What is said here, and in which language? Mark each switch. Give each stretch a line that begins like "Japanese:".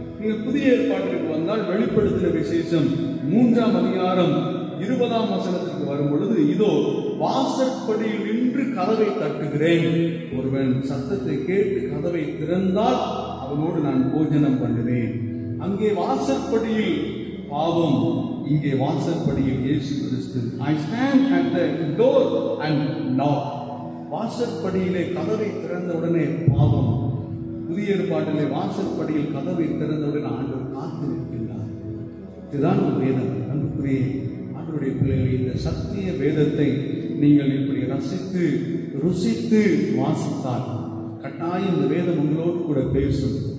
Tamil: நீங்கள் புதிய ஏற்பாட்டிற்கு வந்தால் வெளிப்படுத்தின விசேஷம் 3ஆம் அதிகாரம் 20ஆம் வசனத்திற்கு வரும் பொழுது, இதோ வாசற்படியில் நின்று கதவை தட்டுகிறேன், ஒருவன் சத்தத்தை கேட்டு கதவை திறந்தால் அவனோடு நான் போஜனம் பண்ணுவேன். அங்கே வாசற்படியில் பாவம், இங்கே வாசற்படியில் இயேசு கிறிஸ்து.
English: I stand at the door and knock.
Tamil: வாசற்படியிலே கதவை திறந்தவுடனே பாவம். புதிய ஏற்பாட்டிலே வாசற்படியில் கதவை திறந்தவுடன் ஆண்டவர் காத்து நிற்கின்றார். இதுதான் ஒரு வேதம். அன்புக்குரிய ஆண்டவருடைய பிள்ளைகளை, இந்த சத்திய வேதத்தை நீங்கள் இப்படி ரசித்து ருசித்து வாசித்தால் கட்டாயம் இந்த வேதம் உங்களோடு கூட பேசும்.